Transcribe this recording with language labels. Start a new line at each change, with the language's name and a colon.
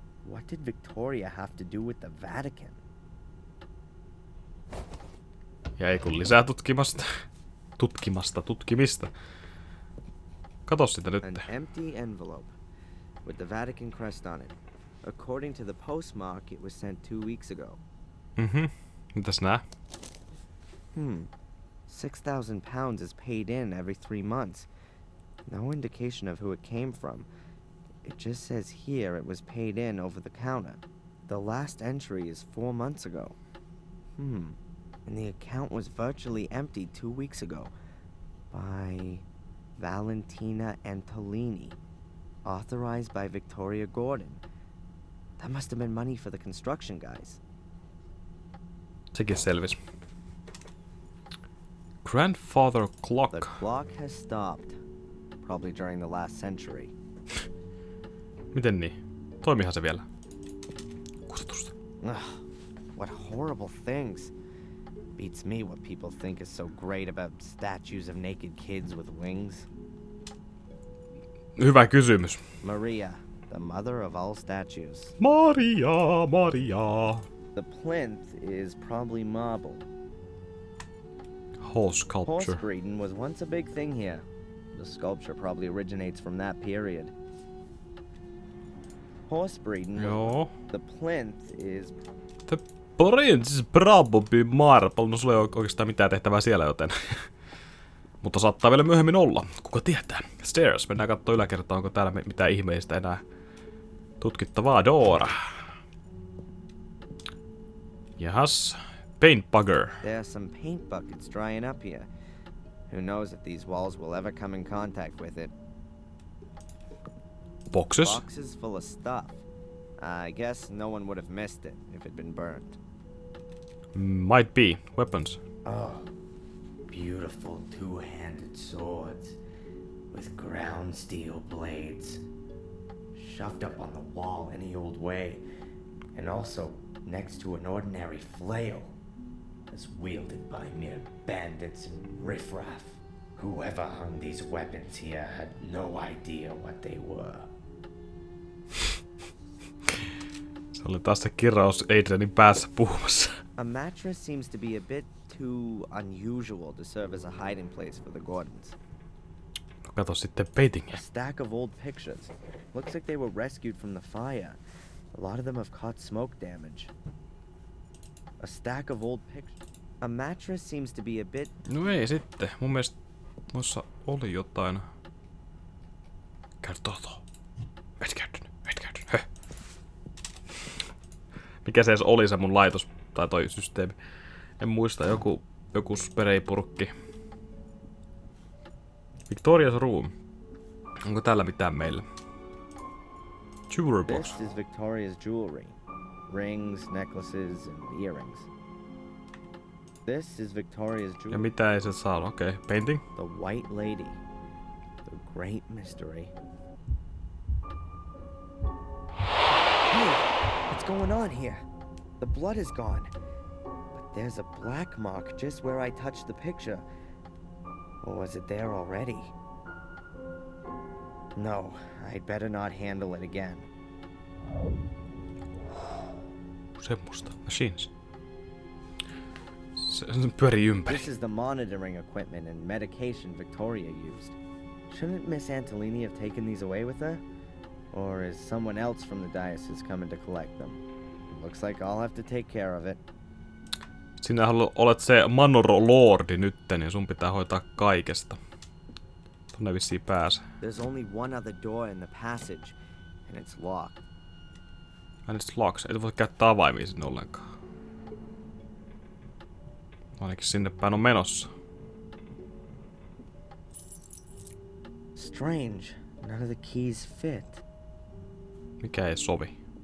English: What did Victoria have to do with the Vatican?
Finnish: Ja ei kun lisää tutkimista. Kato sitä nyt.
English: An empty envelope with the Vatican crest on it. According to the postmark, it was sent 2 weeks ago.
Finnish: Mitäs nää?
English: 6,000 pounds is paid in every 3 months. No indication of who it came from. It just says here it was paid in over the counter. The last entry is 4 months ago. And the account was virtually empty 2 weeks ago. By Valentina Antolini. Authorized by Victoria Gordon. That must have been money for the construction guys.
Finnish: Sekin selvis.
English: Grandfather clock. The clock has stopped. Probably during the last century.
Finnish: Miten niin? Toimihan se vielä? Kusetusta.
English: what horrible things. Beats me what people think is so great about statues of naked kids with wings.
Finnish: Hyvä kysymys.
English: Maria, the mother of all statues. Maria. The plinth is probably marble. Horse sculpture. Horse breeding was once a big thing here. The sculpture probably originates from that period. Horse breeding.
Finnish: Joo.
English: The plinth is. The prince is probably marble.
Finnish: No sulla ei ole oikeastaan mitään tehtävää siellä, joten... Mutta saattaa vielä myöhemmin olla. Kuka tietää? Stairs. Mennään kattoo yläkertaan, onko täällä mitään ihmeistä enää tutkittavaa.
English: Door. Jahas. Paint bugger. There are some paint buckets drying up here. Who knows if these walls will ever come in contact with it? Boxes. Boxes full of stuff. I guess no one would have missed it if it'd been burnt. Might be. Weapons. Oh, beautiful two-handed swords with ground steel blades shoved up on the wall any old way, and also next to an ordinary flail as wielded by mere bandits and riffraff. Whoever hung these weapons here had no idea what they were.
Finnish: Se oli taas se kirjaus Adrianin päässä puhumassa.
English: A mattress seems to be a bit too unusual to serve as a hiding place for the Gordons.
Finnish: No kato sitten painting.
English: A stack of old pictures. Looks like they were rescued from the fire. A lot of them have caught smoke damage. A stack of old pictures. A mattress seems to be a bit...
Finnish: No ei sitten. Mun mielestä noissa oli jotain. Kertoo. Et käyttänyt. Höh. Mikä se edes oli se mun laitos tai toi systeemi? En muista. Joku spreipurkki.
English: Victoria's room.
Finnish: Onko täällä mitään meillä?
English: Jewelry box. This is Victoria's jewelry. Rings, necklaces, and earrings. This is Victoria's
Finnish: Ja
English: jewelry.
Finnish: mitä ei se saa? Okei. Painting.
English: The White Lady. The Great Mystery. Hey, what's going on here? The blood is gone. But there's a black mark just where I touched the picture. Or was it there already? No, I'd better not handle it again.
Finnish: Semmosta. Machines. Se pyörii ympäri.
English: This is the monitoring equipment and medication Victoria used. Shouldn't Miss Antolini have taken these away with her? Or is someone else from the diocese coming to collect them? Looks like I'll have to take care of it.
Finnish: Sinä olet se Manor Lordi nytten, niin sun pitää hoitaa kaikesta. Tonne vissiin pääse.
English: There's only one other door in the passage, and it's locked. And it's locked.
Finnish: Et voi käyttää avaimia sinne ollenkaan. Ainakin sinne päin on menossa.
English: Strange. None of the keys fit.
Finnish: Mikä ei sovi.